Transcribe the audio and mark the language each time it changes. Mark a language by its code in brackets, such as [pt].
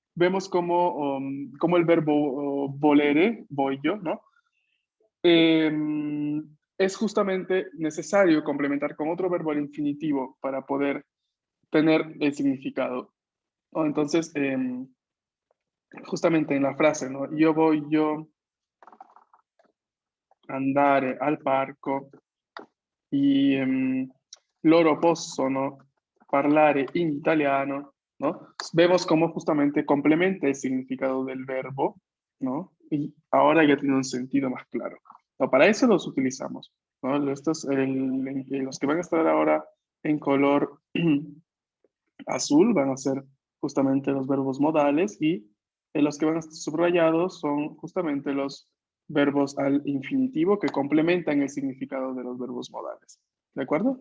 [es] Vemos como el verbo volere, voglio, ¿no? Es justamente necesario complementar con otro verbo al infinitivo para poder tener el significado, ¿no? Entonces, justamente en la frase, ¿no? [it] Io voglio andare al parco y loro possono parlare in italiano, ¿no? [es] Vemos cómo justamente complementa el significado del verbo, ¿no? Y ahora ya tiene un sentido más claro. No, para eso los utilizamos, ¿no? Los que van a estar ahora en color azul van a ser justamente los verbos modales y los que van a estar subrayados son justamente los verbos al infinitivo que complementan el significado de los verbos modales. ¿De acuerdo?